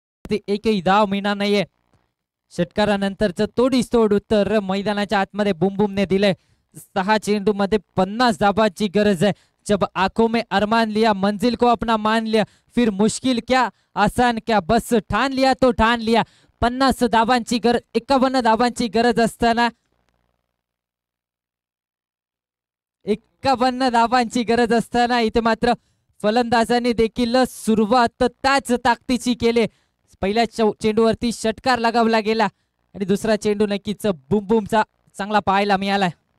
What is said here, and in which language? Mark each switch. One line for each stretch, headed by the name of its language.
Marathi: एकही धाव मिळणार नाहीये. षटकारानंतरच तोड उत्तर मैदानाच्या आतमध्ये बुमबुमने दिले. 6 चेंडू मध्ये 50 धावांची गरज आहे.
Hindi: जब आंखों में अरमान लिया, मंजिल को अपना मान लिया, फिर मुश्किल क्या आसान क्या, बस ठान लिया तो ठान लिया.
Marathi: 50 धावांची गरज, 51 धावांची गरज असताना 51 धावांची गरज असताना इथे मात्र फलंदाजांनी देखील सुरुवात त्याच ताकदीची केली. पहिल्या चेंडूवरती षटकार लगावला गेला आणि दुसरा चेंडू नक्कीच बुमबुमचा चांगला पाहायला मिळालाय.